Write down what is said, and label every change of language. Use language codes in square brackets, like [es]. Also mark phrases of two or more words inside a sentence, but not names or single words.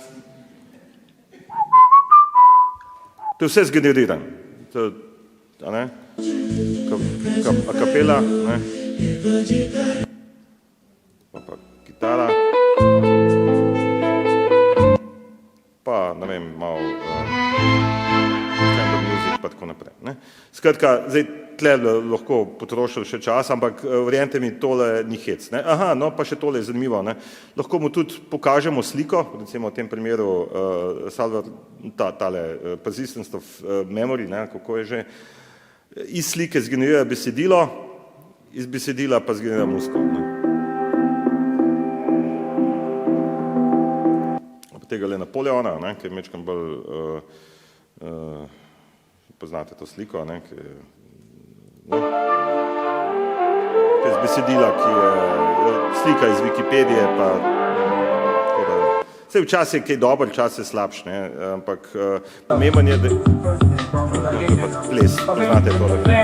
[sl] To je vse zgeneriran, a kapela, ne, pa kitara, pa, ne vem, malo [en] chamber music, [sl] pa tako naprej, ne. Skratka, zdaj tle lahko potrošili še čas, ampak verjemite mi, tole ni hec, ne. Aha, no, pa še tole je zanimivo, ne. Lahko mu tudi pokažemo sliko, recimo v tem primeru tale [en] persistence of memory, [sl] ne, kako je že. Iz slike zgenerira besedilo, iz besedila pa zgenerira muziko, ne. Pa tega Napoleona, ne, ki je mečkam bolj, poznate to sliko, ne, ki je iz besedila, ki je slika iz Wikipedije, pa vse včasih je kaj dober, včasih je slabš, ne, ampak pomemben je, da ples, poznate tole.